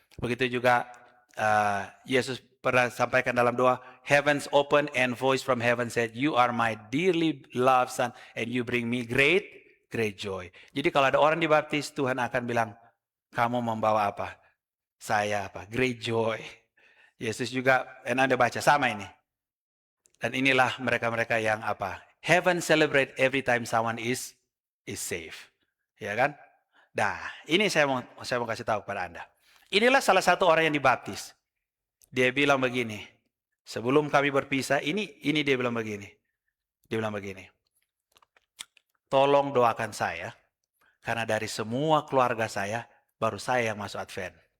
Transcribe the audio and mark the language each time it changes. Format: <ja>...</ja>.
<id>Begitu juga Yesus pernah sampaikan dalam doa,</id> <en>heavens open and voice from heaven said, you are my dearly loved son and you bring me great joy.</en> <id>Jadi kalau ada orang dibaptis, Tuhan akan bilang, kamu membawa apa? Saya apa?</id> <en>Great joy.</en> <id>Yesus juga, dan Anda baca sama ini. Dan inilah mereka-mereka yang apa?</id> <en>Heaven celebrate every time someone is safe.</en> <id>Ya kan? Nah, ini saya mau kasih tahu kepada Anda. Inilah salah satu orang yang dibaptis. Dia bilang begini. Sebelum kami berpisah, ini dia bilang begini. Dia bilang begini. Tolong doakan saya. Karena dari semua keluarga saya, baru saya yang masuk Advent.</id>